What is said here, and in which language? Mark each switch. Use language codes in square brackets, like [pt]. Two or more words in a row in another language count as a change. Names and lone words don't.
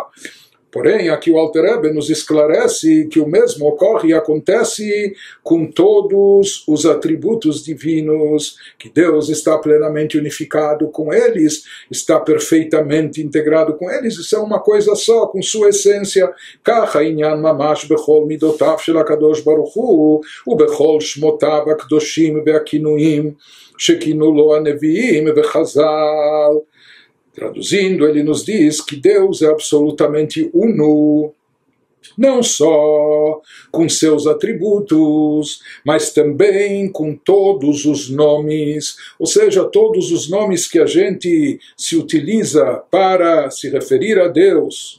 [pt] Porém, aqui o Alter Rebbe nos esclarece que o mesmo ocorre e acontece com todos os atributos divinos, que Deus está plenamente unificado com eles, está perfeitamente integrado com eles, isso é uma coisa só, com sua essência. [he] כך ענין ממש בכל מדותיו של הקדוש ברוך הוא, ובכל שמותיו הקדושים והכינויים שכינו לו הנביאים וחז"ל. [pt] Traduzindo, ele nos diz que Deus é absolutamente uno, não só com seus atributos, mas também com todos os nomes, ou seja, todos os nomes que a gente se utiliza para se referir a Deus.